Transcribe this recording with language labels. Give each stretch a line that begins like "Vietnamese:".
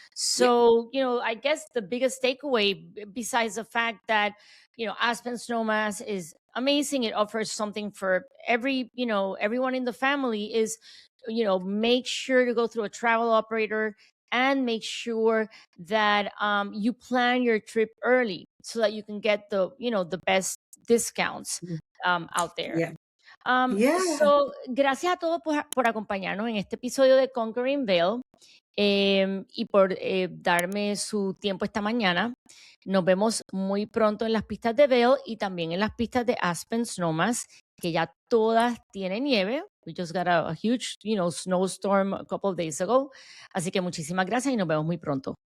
English: So, I guess the biggest takeaway, besides the fact that Aspen Snowmass is amazing, it offers something for everyone in the family, is make sure to go through a travel operator, and make sure that you plan your trip early, so that you can get the best discounts out there. Yeah. Yeah.
Spanish: So, gracias a todos por acompañarnos en este episodio de Conquering Vail, y por darme su tiempo esta mañana. Nos vemos muy pronto en las pistas de Vail y también en las pistas de Aspen Snowmass. que ya todas tienen nieve.
English: We just got a huge, snowstorm a couple of days ago.
Spanish: Así que muchísimas gracias y nos vemos muy pronto.